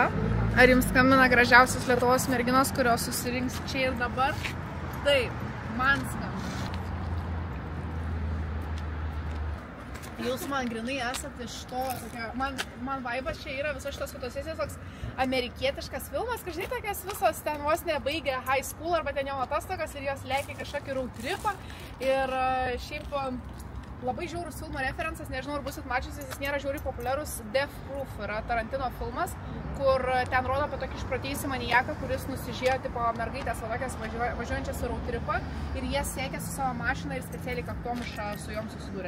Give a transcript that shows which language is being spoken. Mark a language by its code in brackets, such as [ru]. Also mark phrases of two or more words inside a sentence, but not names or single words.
[lt] Ar jums skambina gražiausios Lietuvos merginos, kurios susirinks čia ir dabar? Taip, man skambina. Jūs man grinai esate iš to, man vaibas čia yra visos šitos fotosesijos toks amerikietiškas filmas, kad žinai, tokias visos ten vos nebaigė [en] high school [lt] arba ten jau atostogas ir jos lėkia kažkokį [en] road tripą [lt] ir šiaip labai žiaurus filmo referencas, nežinau, ar busit mačiusis, jis nėra žiauriai populiarus, Death Proof yra Tarantino filmas, kur ten rodo apie tokį išprotėjusį maniaką, kuris nusižiūrėjo tipo mergaitės tokias važiuojančias [en] road tripą [lt] ir jie siekia su savo mašiną ir specialiai kaktomušą su jom susidūrė.